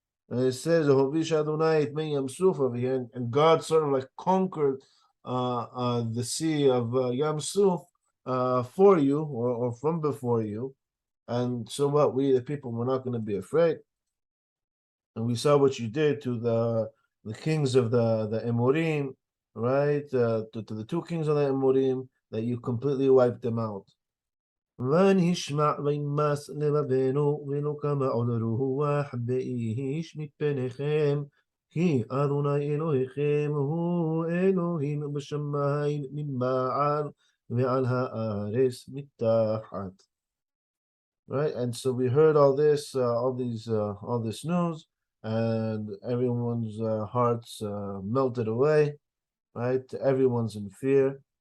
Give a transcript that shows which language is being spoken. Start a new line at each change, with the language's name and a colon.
English: And it says Hovish Adonai et me Yam Suf over here, and God sort of like conquered the sea of Yam Suf for you or from before you. And so what? We the people were not going to be afraid. And we saw what you did to the kings of the Emorim, right? To the two kings of the Emorim, that you completely wiped them out.
Hebrew: ונשמע וימס לבבנו ולא קמה עוד רוח באיש מפניכם כי אדוני אלוהיכם הוא אלוהים בשמיים ממעל ועל הארץ מתחת.
English: Right, and so we heard all this, all this news, and everyone's hearts melted away, right? Everyone's in fear.